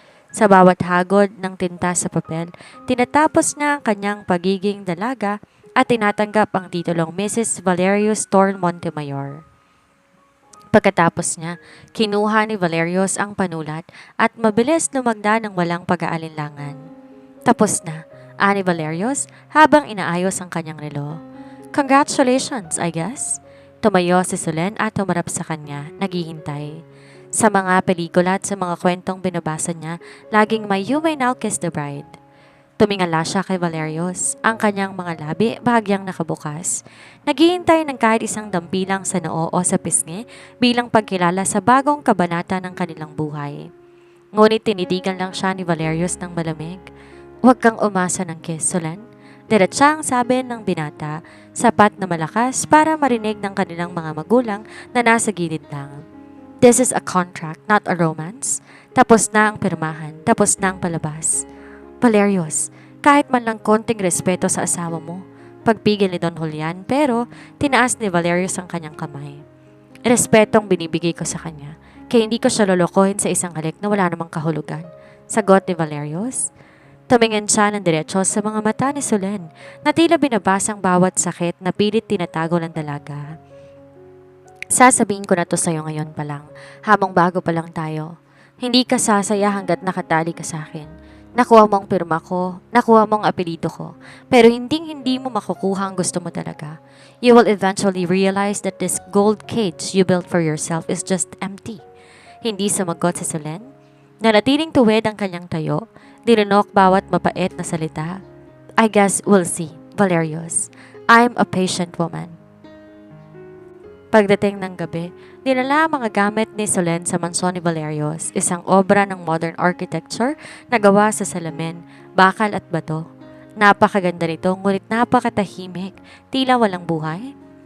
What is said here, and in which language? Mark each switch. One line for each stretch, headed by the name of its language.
Filipino: Sa bawat hagod ng tinta sa papel, tinatapos niya ang kanyang pagiging dalaga at tinatanggap ang titulong Mrs. Valerius Thorne Montemayor. Pagkatapos niya, kinuha ni Valerios ang panulat at mabilis lumagda ng walang pag-aalinlangan. Tapos na, ani Valerios habang inaayos ang kanyang relo.
English: Congratulations, I guess.
Filipino: Tumayo si Solen at humarap sa kanya, naghihintay. Sa mga pelikula at sa mga kwentong binabasa niya, laging may
English: "You may now kiss the bride."
Filipino: Tumingala siya kay Valerios, ang kanyang mga labi bahagyang nakabukas. Naghihintay ng kahit isang dampilang sa noo o sa pisngi bilang pagkilala sa bagong kabanata ng kanilang buhay. Ngunit tinitigan lang siya ni Valerios ng malamig. "Huwag kang umasa ng kiss, Solen." Diretsyang sabi ng binata, sapat na malakas para marinig ng kanilang mga magulang na nasa gilid lang.
English: This is a contract, not a romance.
Filipino: Tapos na ang pirmahan, tapos na ang palabas. Valerios, kahit man lang konting respeto sa asawa mo. Pagpigil ni Don Julian pero tinaas ni Valerios ang kanyang kamay. Respetong binibigay ko sa kanya. Kaya hindi ko siya lolokohin sa isang halik na wala namang kahulugan. Sagot ni Valerios. Tumingin siya ng diretso sa mga mata ni Solen na tila binabasang bawat sakit na pilit tinatago ng dalaga. Sasabihin ko na to sa'yo ngayon pa lang, habang bago pa lang tayo. Hindi ka sasaya hanggat nakatali ka sa akin. Nakuha mo ang pirma ko, nakuha mo ang apelido ko, pero hindi mo makukuha ang gusto mo talaga.
English: You will eventually realize that this gold cage you built for yourself is just empty.
Filipino: Hindi sumagot si Solen. Nanatiling tuwid ang kanyang tayo, dinunok bawat mapait na salita.
English: I guess we'll see, Valerios. I'm a patient woman.
Filipino: Pagdating ng gabi, dinala ang mga gamit ni Solen sa mansyon ni Valerios, isang obra ng modern architecture na gawa sa salamin, bakal at bato. Napakaganda nito, ngunit napakatahimik, tila walang buhay.